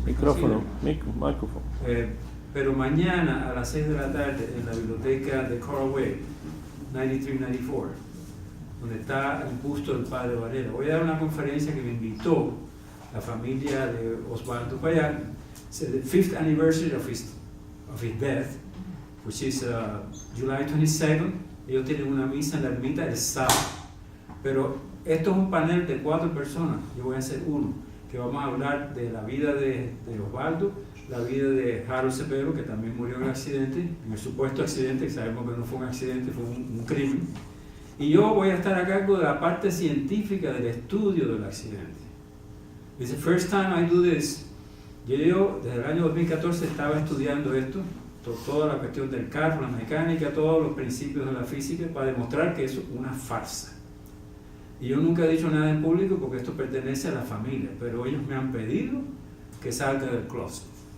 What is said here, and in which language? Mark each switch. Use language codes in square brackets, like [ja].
[es] Micrófono, micrófono. Pero mañana a las 6 de la tarde en la biblioteca de Coral Way, 9394, donde está el busto del Padre Varela. Voy a dar una conferencia que me invitó la familia de Osvaldo Payar. [en] It's the 5th anniversary of his death, which is July 22nd. [es] Ellos tienen una misa en la ermita el sábado. Pero esto es un panel de 4 personas. Yo voy a hacer uno, que vamos a hablar de la vida de Osvaldo, la vida de Harold Cepero, que también murió en un accidente, en el supuesto accidente, que sabemos que no fue un accidente, fue un crimen. Y yo voy a estar a cargo de la parte científica del estudio del accidente. [en] It's the first time I do this. [es] Yo desde el año 2014 estaba estudiando esto, toda la cuestión del carro, la mecánica, todos los principios de la física, para demostrar que eso es una farsa. Y yo nunca he dicho nada en público porque esto pertenece a la familia, pero ellos me han pedido que salga del closet.